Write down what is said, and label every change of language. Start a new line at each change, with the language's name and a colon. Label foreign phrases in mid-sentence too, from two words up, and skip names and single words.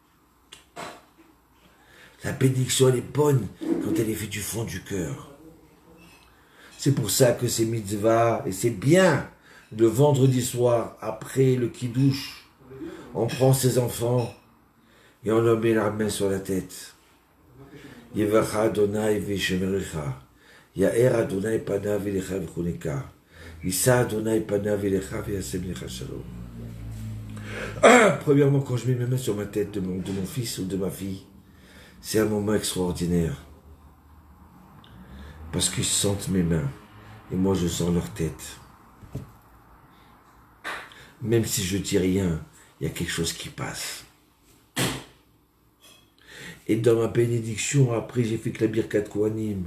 French: La bénédiction, elle est bonne quand elle est faite du fond du cœur. C'est pour ça que c'est mitzvah, et c'est bien, le vendredi soir, après le kiddush, on prend ses enfants et on leur met la main sur la tête.
Hebrew: יברכך אדני וישמרך. יאר אדני פניו אליך ויחנך. ישא אדני פניו אליך וישם לך שלום.
French: Premièrement, quand je mets mes mains sur ma tête de mon fils ou de ma fille, c'est un moment extraordinaire. Parce qu'ils sentent mes mains et moi je sens leur tête. même si je dis rien, il y a quelque chose qui passe. Et dans ma bénédiction, après, j'ai fait que la
Hebrew: ברכת כהנים.